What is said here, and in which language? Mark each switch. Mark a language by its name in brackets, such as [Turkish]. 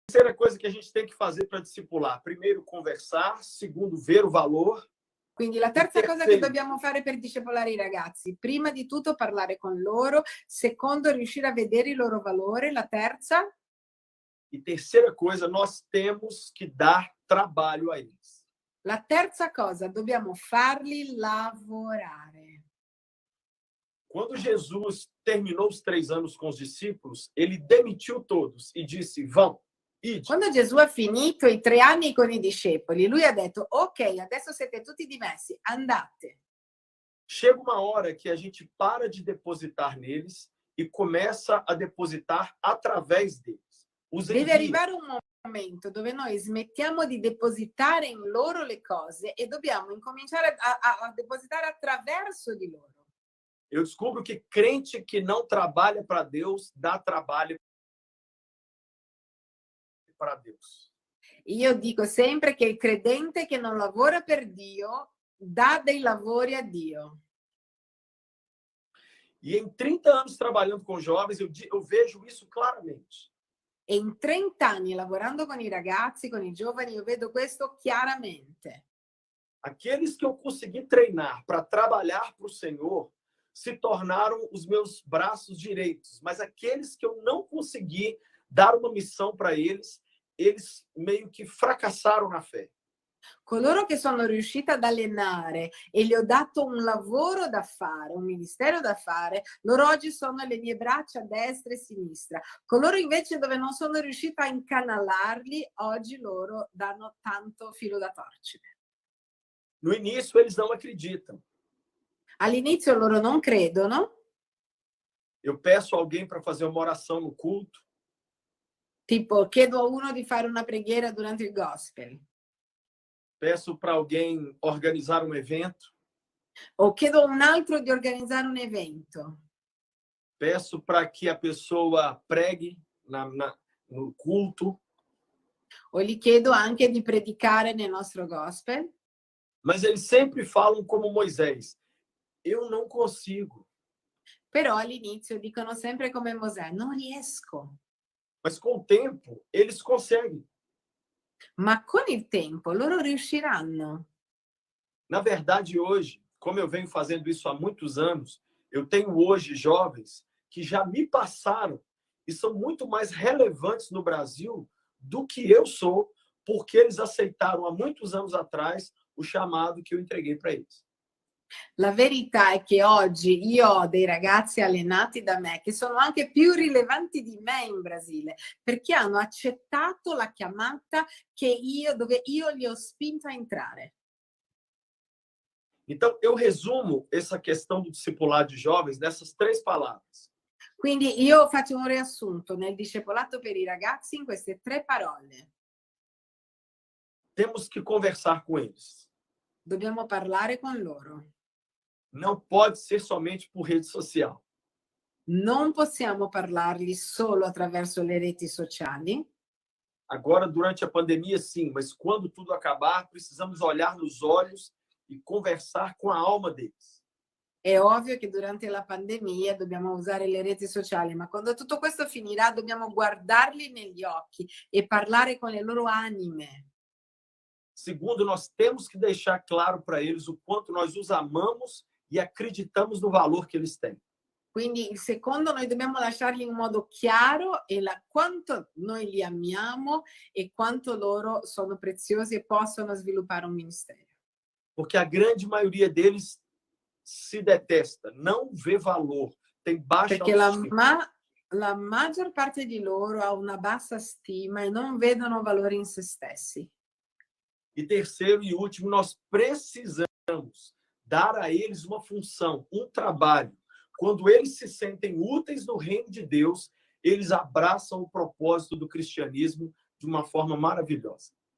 [Portuguese] terceira coisa que a gente tem que fazer para discipular: primeiro, conversar; segundo, ver o valor. [Italian] Quindi la terza cosa che dobbiamo fare per discepolare i ragazzi: prima di tutto parlare con loro, secondo riuscire a vedere il loro valore, la terza. [Portuguese] E terceira coisa, nós temos que dar trabalho a eles. [Italian] La terza cosa, dobbiamo farli lavorare. [Portuguese] Quando Jesus terminou os 3 anos com os discípulos, ele demitiu todos e disse: vão, ide. [Italian] Quando Gesù ha finito i 3 anni con i discepoli, lui ha detto: ok, adesso siete tutti dimessi, andate. [Portuguese] Chega uma hora que a gente para de depositar neles e começa a depositar através deles. Os [Italian] Deve envia. arrivare un momento dove noi smettiamo di depositare in loro le cose e dobbiamo incominciare a depositare attraverso di loro. [Portuguese] Eu descubro que crente que não trabalha para Deus dá trabalho para Deus. [Italian] Io dico sempre che il credente che non lavora per Dio dà dei lavori a Dio. [Portuguese] E em 30 anos trabalhando com jovens, eu vejo isso claramente. [Italian] E in 30 anni lavorando con i ragazzi, con i giovani, io vedo questo chiaramente. [Portuguese] Aqueles que eu consegui treinar para trabalhar para o Senhor se tornaram os meus braços direitos, mas aqueles que eu não consegui dar uma missão para eles, eles meio que fracassaram na fé. [Italian] Coloro che sono riuscita ad allenare e gli ho dato un lavoro da fare, un ministero da fare, loro oggi sono le mie braccia destra e sinistra. Coloro invece dove non sono riuscita a incanalarli, oggi loro danno tanto filo da torcere. [Portuguese] No início, eles não acreditam. [Italian] All'inizio loro non credono. [Portuguese] Eu peço alguém para fazer uma oração no culto. [Italian] Tipo, chiedo a uno di fare una preghiera durante il gospel. [Portuguese] Peço para alguém organizar um evento. [Italian] O chiedo a un altro di organizzare un evento. [Portuguese] Peço para que a pessoa pregue no culto. [Italian] O gli chiedo anche di predicare nel nostro gospel. [Portuguese] Mas eles sempre falam como Moisés: eu não consigo. [Italian] Però all'inizio dicono sempre come Mosè: non riesco. [Portuguese] Mas com o tempo, eles conseguem. [Italian] Ma con il tempo loro riusciranno. [Portuguese] Na verdade, hoje, como eu venho fazendo isso há muitos anos, eu tenho hoje jovens que já me passaram e são muito mais relevantes no Brasil do que eu sou, porque eles aceitaram há muitos anos atrás o chamado que eu entreguei para eles. [Italian] La verità è che oggi io ho dei ragazzi allenati da me che sono anche più rilevanti di me in Brasile, perché hanno accettato la chiamata dove io li ho spinto a entrare. [Portuguese] Então, eu resumo essa questão do discipulado de jovens nessas 3 palavras. [Italian] Quindi io faccio un riassunto nel discepolato per i ragazzi in queste 3 parole. [Portuguese] Temos que conversar com eles. [Italian] Dobbiamo parlare con loro. [Portuguese] Não pode ser somente por rede social. [Italian] Non possiamo parlargli solo attraverso le reti sociali. [Portuguese] Agora, durante a pandemia, sim, mas quando tudo acabar, precisamos olhar nos olhos e conversar com a alma deles. [Italian] È ovvio che durante la pandemia dobbiamo usare le reti sociali, ma quando tutto questo finirà dobbiamo guardarli negli occhi e parlare con le loro anime. [Portuguese] Segundo, nós temos que deixar claro para eles o quanto nós os amamos e acreditamos no valor que eles têm. [Italian] Quindi il secondo, noi dobbiamo lasciargli in modo chiaro quanto noi li amiamo e quanto loro sono preziosi e possono sviluppare un ministero. [Portuguese] Porque a grande maioria deles se detesta, não vê valor, tem baixa [Italian] Perché [Portuguese] autoestima. [Italian] la maggior parte di loro ha una bassa stima e non vedono valore in se stessi. [Portuguese] E terceiro e último, nós precisamos dar a eles uma função, um trabalho. Quando eles se sentem úteis no reino de Deus, eles abraçam o propósito do cristianismo de uma forma maravilhosa.